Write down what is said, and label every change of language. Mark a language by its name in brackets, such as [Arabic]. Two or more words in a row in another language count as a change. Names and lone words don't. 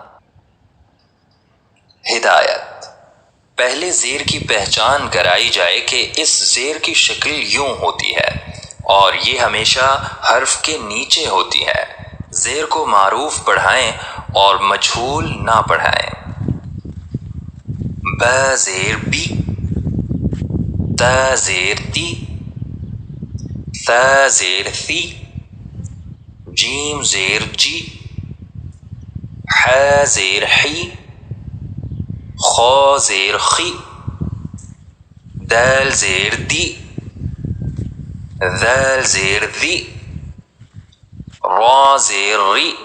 [Urdu] ہدایت۔ پہلے زیر کی پہچان کرائی جائے کہ اس زیر کی شکل یوں ہوتی ہے اور یہ ہمیشہ حرف کے نیچے ہوتی ہے۔ زیر کو معروف پڑھائیں اور مجہول نہ پڑھائیں۔ ب زیر بی، ت زیر تی، ث زیر ثی، جیم زیر جی، ح زیر حی، خ زیر خی، دال زیر دی، ذال زیر ذی، را زیر ری،